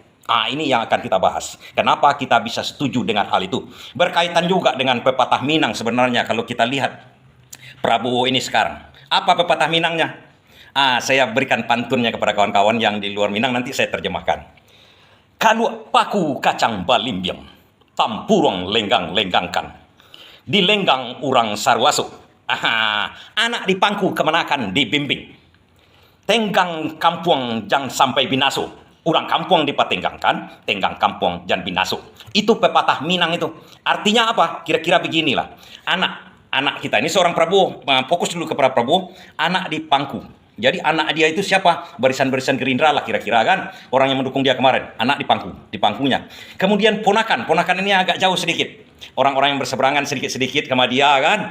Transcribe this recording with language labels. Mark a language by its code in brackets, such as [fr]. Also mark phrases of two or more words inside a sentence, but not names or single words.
[id] Nah, ini yang akan kita bahas. Kenapa kita bisa setuju dengan hal itu? Berkaitan juga dengan pepatah Minang sebenarnya kalau kita lihat Prabowo ini sekarang. Apa pepatah Minangnya? Saya berikan pantunnya kepada kawan-kawan yang di luar Minang, nanti saya terjemahkan. [min] Kalau paku kacang balimbiang, tampurong lenggang-lenggangkan. Dilenggang urang sarwaso. Anak di pangku kemenakan dibimbing. Tenggang kampung jangan sampai binaso. Urang kampung dipatenggangkan, tenggang kampung jangan binaso. [id] Itu pepatah Minang itu. Artinya apa? Kira-kira beginilah. Anak kita ini seorang Prabowo, fokus dulu kepada Prabowo, anak di pangku. Jadi anak dia itu siapa? Barisan-barisan Gerindra lah kira-kira kan. Orang yang mendukung dia kemarin, anak di pangkunya. Kemudian ponakan ini agak jauh sedikit. Orang-orang yang berseberangan sedikit-sedikit sama dia kan.